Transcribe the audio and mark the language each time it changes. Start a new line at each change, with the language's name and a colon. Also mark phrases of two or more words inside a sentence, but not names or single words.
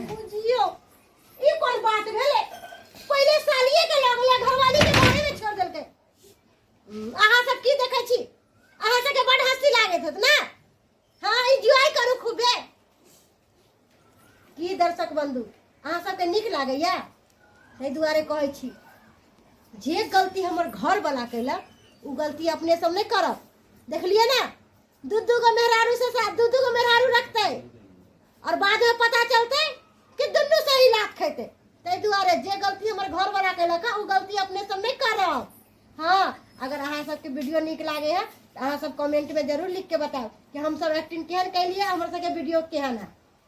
Maithili: बुझियो ई कोन बात भेले पहले सालिए के लगले घरवाली के बारे में छोड़ देलकै अहाँ सब की देखै छी अहाँ सबके बड़ हंसी लागैत होत ना हाँ एंजॉय करू खूबे की दर्शक बंधु अहाँ सबके नीक लागैया ताहि दुआरे कहै छी जे गलती हमर घर वाला कैलक उ गलती अपने सब नहीं करब देखलिए ना दू गो मेहरारू से साथ दू गो मेहरारू रखते और बाद में पता चलते कि दुनू से ही लात खेते ताहि दुआरे जे गलती हमर घर वाला कैलक उ गलती अपने सब नहीं करब हाँ अगर अहाँ सबके वीडियो नीक लागे है तो अहाँ सब कमेंट में जरूर लिख के बताओ कि हम सब एक्टिंग केहन कैलिए हमर सबके वीडियो केहन है।